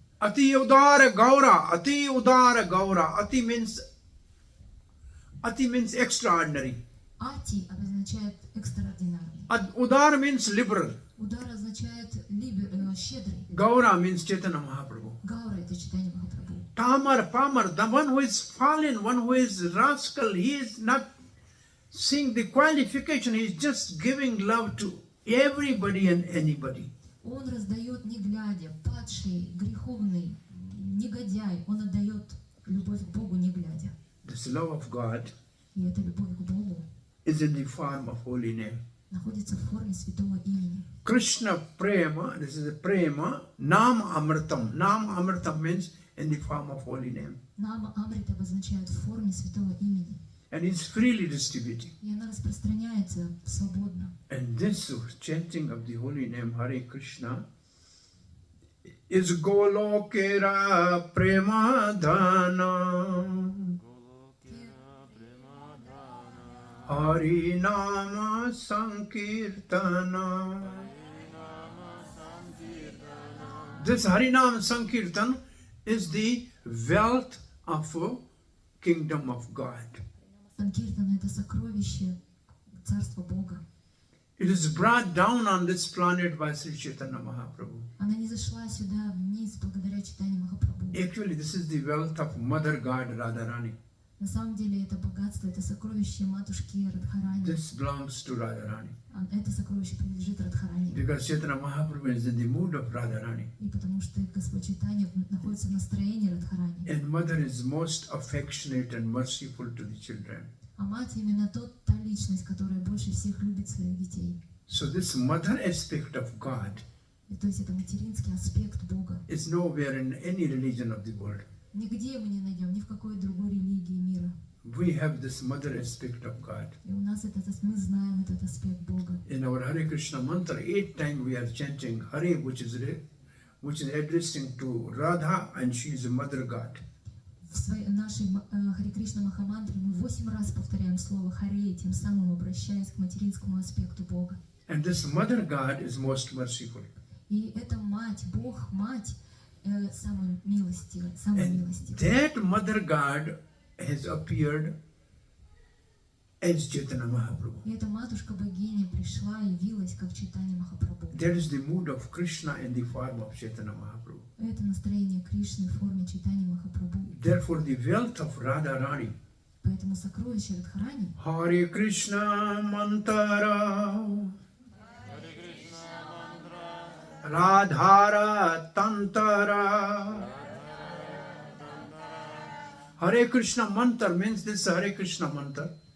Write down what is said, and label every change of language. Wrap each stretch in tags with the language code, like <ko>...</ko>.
<sa>Ati udara gaura, ati udara gaura, ati</sa> <en>means extraordinary.</en> <ru>Ати обозначает экстраординарный.</ru> <en>Udara means liberal.</en> <ru>Удар означает щедрый.</ru> <en>Gaura means Chaitanya Mahaprabhu.</en> <ru>Гаура это Чайтанья Махапрабху.</ru> <sa>Tamar, Pamar,</sa> <en>the one who is fallen, one who is rascal, he is not seeing the qualification, he is just giving love to everybody and anybody.</en> <ru>Он раздает не глядя, падший, греховный, негодяй, он отдает любовь к Богу не глядя.</ru> <en>This love of God</en> <ru>И эта любовь к Богу</ru> <en>is in the form of holy name.</en> <ru>находится в форме святого имени.</ru> <en>Krishna Prema, this is a Prema, Nam Amritam. Nam Amritam means in the form of holy name.</en> <ru>Нама Амрита обозначает в форме святого имени.</ru> <en>And it's freely distributing.</en> <ru>И она распространяется свободно.</ru> <en>And this chanting of the holy name Hare Krishna is</en> <sa>Golokera Premadhana. Hari Nama Sankirtana.</sa> <en>This Hari Nama Sankirtan is the wealth of kingdom of God.</en> <ru>Санкиртана это сокровище Царства Бога.</ru> <en>It is brought down on this planet by Sri Chaitanya Mahaprabhu.</en> <ru>Она не зашла сюда вниз благодаря Чайтанье Махапрабху.</ru> <en>Actually, this is the wealth of Mother God Radharani.</en> <ru>На самом деле это богатство, это сокровище матушки Радхарани.</ru> <en>This belongs to Radharani.</en> <ru>Это сокровище принадлежит Радхарани.</ru> <en>Because Chaitanya Mahaprabhu is in the mood of Radharani.</en> <ru>И потому что Господь Чайтанья находится в настроении Радхарани.</ru> <en>And mother is most affectionate and merciful to the children.</en> <ru>А мать именно та личность, которая больше всех любит своих детей.</ru> <en>So this mother aspect of God</en> <ru>И то есть это материнский аспект Бога.</ru> <en>is nowhere in any religion of the world.</en> <ru>Нигде мы не найдем, ни в какой другой религии мира.</ru> <en>We have this mother aspect of God.</en> <ru>И у нас мы знаем этот аспект Бога.</ru> <en>In our Hare Krishna mantra, 8 times we are chanting Hare, which is addressing to Radha, and she is a mother God.</en> <ru>В нашей Харе Кришна Махамантре мы 8 раз повторяем слово Харе, тем самым обращаясь к материнскому аспекту Бога.</ru> <en>And this mother God is most merciful.</en> <ru>И эта мать, Бог, мать, самая милостивая, самая</ru> <en>And</en> <ru>милостивая.</ru> <en>that mother God has appeared as Chaitanya Mahaprabhu.</en> <ru>И эта матушка-богиня пришла и явилась как Чайтанья Махапрабху.</ru> <en>That is the mood of Krishna in the form of Chaitanya Mahaprabhu.</en> <ru>Это настроение Кришны в форме Чайтаньи Махапрабху.</ru> <en>Therefore, the wealth of Radharani.</en> <ru>Поэтому сокровище Радхарани.</ru> <sa>Hare Krishna Mantara. Radhara Tantara.</sa> <en>Hare Krishna mantra means this Hare Krishna mantra.</en>